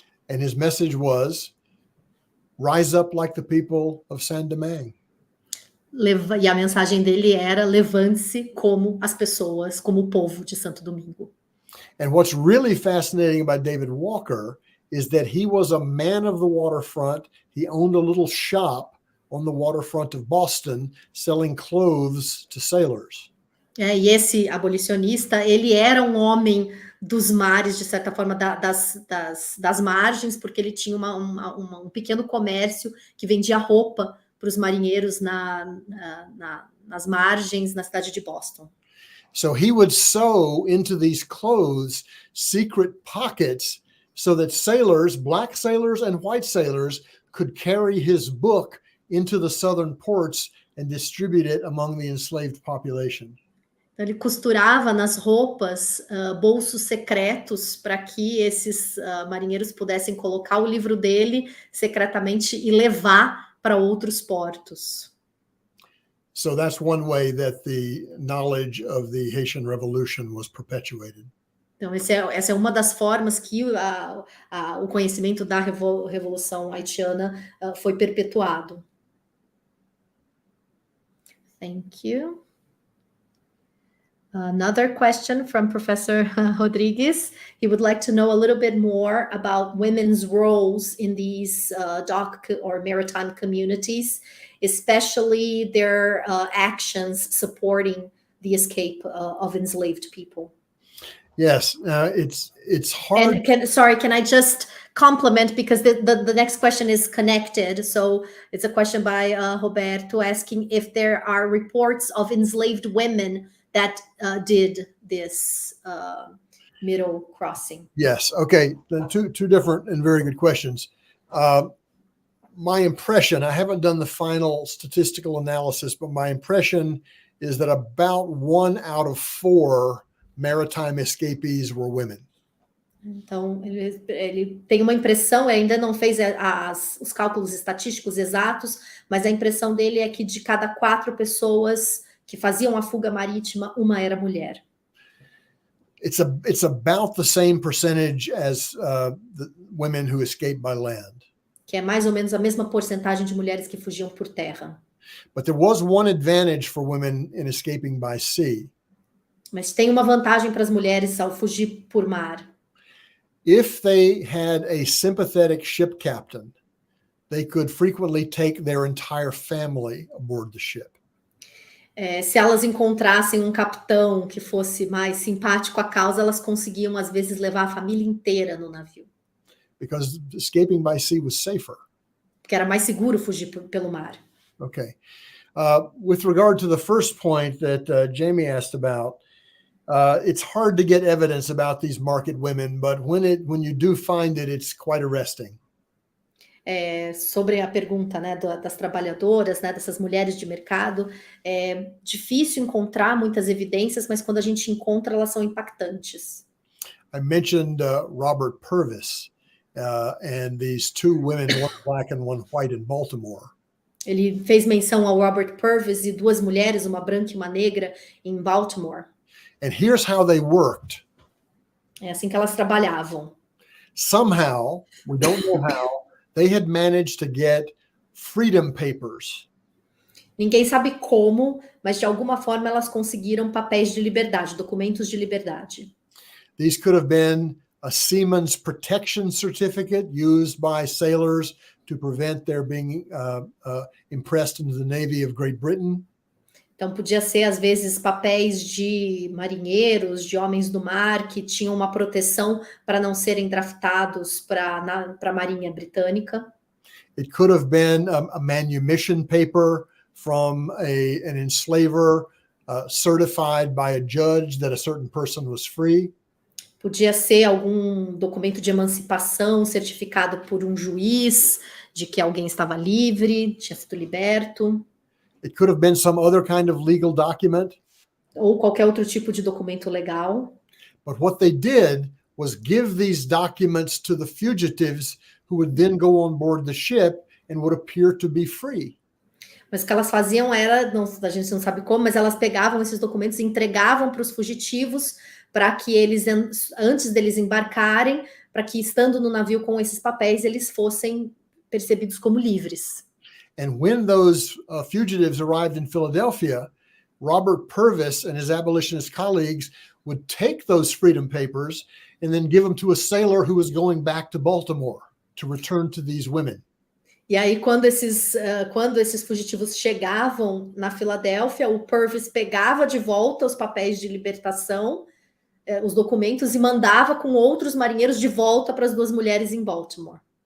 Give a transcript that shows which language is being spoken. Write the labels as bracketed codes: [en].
[en] And his message was, rise up like the people of Saint-Domingue. [pt] E a mensagem dele era, levante-se como as pessoas, como o povo de Santo Domingo. [en] And what's really fascinating about David Walker is that he was a man of the waterfront. He owned a little shop on the waterfront of Boston selling clothes to sailors. [pt] E esse abolicionista, ele era um homem dos mares, de certa forma, das margens, porque ele tinha um pequeno comércio que vendia roupa para os marinheiros nas margens, na cidade de Boston. [en] So he would sew into these clothes secret pockets so that sailors, black sailors and white sailors, could carry his book into the southern ports and distribute it among the enslaved population. [pt] Então, ele costurava nas roupas bolsos secretos para que esses marinheiros pudessem colocar o livro dele secretamente e levar para outros portos. [en] So that's one way that the knowledge of the Haitian Revolution was perpetuated. [pt] Então, essa é uma das formas que o conhecimento da Revolução Haitiana foi perpetuado. [en] Thank you. Another question from Professor Rodrigues. He would like to know a little bit more about women's roles in these dock or maritime communities, especially their actions supporting the escape of enslaved people. Yes, it's hard. And can I just compliment, because the next question is connected. So it's a question by Roberto asking if there are reports of enslaved women that did this middle crossing. Yes. Okay. Then two different and very good questions. My impression, I haven't done the final statistical analysis, but my impression is that about 1 out of 4 maritime escapees were women. [pt] Então, ele tem uma impressão, ainda não fez os cálculos estatísticos exatos, mas a impressão dele é que de cada 4 pessoas que faziam a fuga marítima, uma era mulher. [en] It's about the same percentage as the women who escaped by land. [pt] Que é mais ou menos a mesma porcentagem de mulheres que fugiam por terra. [en] But there was one advantage for women in escaping by sea. [pt] Mas tem uma vantagem para as mulheres ao fugir por mar. [en] If they had a sympathetic ship captain, they could frequently take their entire family aboard the ship. [pt] Se elas encontrassem um capitão que fosse mais simpático à causa, elas conseguiam, às vezes, levar a família inteira no navio. [en] Because escaping by sea was safer. [pt] Porque era mais seguro fugir pelo mar. [en] Okay. With regard to the first point that Jamie asked about, it's hard to get evidence about these market women, but when you do find it, it's quite arresting. [pt] Sobre a pergunta, né, das trabalhadoras, né, dessas mulheres de mercado, é difícil encontrar muitas evidências, mas quando a gente encontra, elas são impactantes. [en] I mentioned Robert Purvis and these 2 women, one black and one white in Baltimore. [pt] Ele fez menção ao Robert Purvis e 2 mulheres, uma branca e uma negra, em Baltimore. [en] And here's how they worked. [pt] É assim que elas trabalhavam. [en] Somehow, we don't know how, they had managed to get freedom papers. [pt] Ninguém sabe como, mas de alguma forma elas conseguiram papéis de liberdade, documentos de liberdade. [en] These could have been a seaman's protection certificate used by sailors to prevent their being impressed into the Navy of Great Britain. [pt] Então, podia ser, às vezes, papéis de marinheiros, de homens do mar, que tinham uma proteção para não serem draftados para a Marinha Britânica. [en] It could have been a manumission paper from an enslaver certified by a judge that a certain person was free. [pt] Podia ser algum documento de emancipação certificado por um juiz de que alguém estava livre, tinha sido liberto. [en] It could have been some other kind of legal document. [pt] Ou qualquer outro tipo de documento legal. [en] But what they did was give these documents to the fugitives who would then go on board the ship and would appear to be free. [pt] Mas o que elas faziam era, não, a gente não sabe como, mas elas pegavam esses documentos e entregavam para os fugitivos para que eles, antes deles embarcarem, para que estando no navio com esses papéis, eles fossem percebidos como livres. [en] And when those fugitives arrived in Philadelphia, Robert Purvis and his abolitionist colleagues would take those freedom papers and then give them to a sailor who was going back to Baltimore to return to these women. [pt] E aí, quando esses fugitivos chegavam na Filadélfia, o Purvis pegava de volta os papéis de libertação, os documentos, e mandava com outros marinheiros de volta para as duas mulheres em Baltimore.